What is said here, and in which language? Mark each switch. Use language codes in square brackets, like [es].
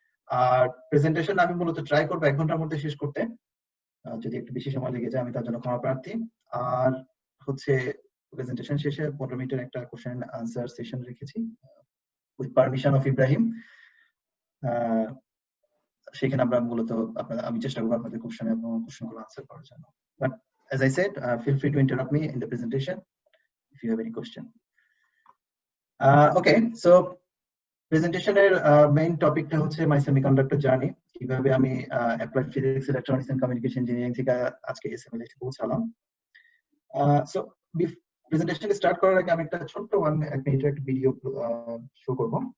[bn] আর presentation আমি মূলত try করবো 1 ঘন্টার মধ্যে শেষ করতে। যদি একটু বেশি সময় লেগে যায় আমি তার জন্য ক্ষমা প্রার্থী। আর হচ্ছে প্রেজেন্টেশন শেষে 15 মিনিটের একটা কোশ্চেন আনসার সেশন রেখেছি [en] With permission of Ibrahim. [bn] সেখানে আমরা মূলত আমি চেষ্টা করবো আপনাদের কোশ্চেনগুলো আনসার করার জন্য। But [en] as I said, feel free to interrupt me in the presentation if you have any question. Okay, so [bn] প্রেজেন্টেশনের main টপিকটা হচ্ছে [en] my semiconductor journey, [bn] কিভাবে আমি applied physics, electronics and communication engineering থেকে আজকে এসএমএল এ পৌঁছালাম। সো প্রেজেন্টেশন স্টার্ট করার আগে আমি একটা ছোট্ট 1 মিনিটের একটা ভিডিও শো করব।